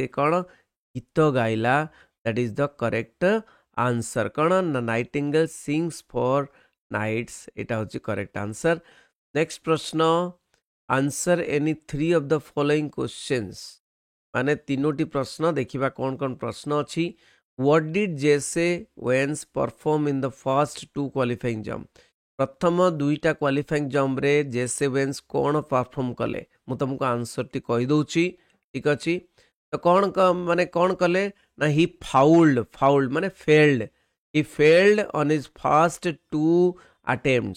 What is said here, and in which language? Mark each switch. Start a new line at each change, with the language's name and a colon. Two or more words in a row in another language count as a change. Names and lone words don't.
Odia: କ'ଣ ଗୀତ ଗାଇଲା
English: that is the correct answer
Odia: କ'ଣ ନା
English: nightingale sings for nights
Odia: ଏଇଟା ହେଉଛି
English: correct answer next ପ୍ରଶ୍ନ answer any 3 of the following questions
Odia: ମାନେ 3ଟି ପ୍ରଶ୍ନ ଦେଖିବା କ'ଣ ପ୍ରଶ୍ନ ଅଛି
English: What did Jesse Owens perform in the first 2 qualifying jump?
Odia: ପ୍ରଥମ 2ଟା
English: qualifying jumpରେ
Odia: ଜେସେ ୱେନ୍ସ କ'ଣ ପରଫର୍ମ କଲେ ମୁଁ ତୁମକୁ ଆନ୍ସରଟି କହିଦେଉଛି ଠିକ୍ ଅଛି ତ କ'ଣ କଲେ ନା
English: he fouled
Odia: ମାନେ
English: failed on his first 2 attempts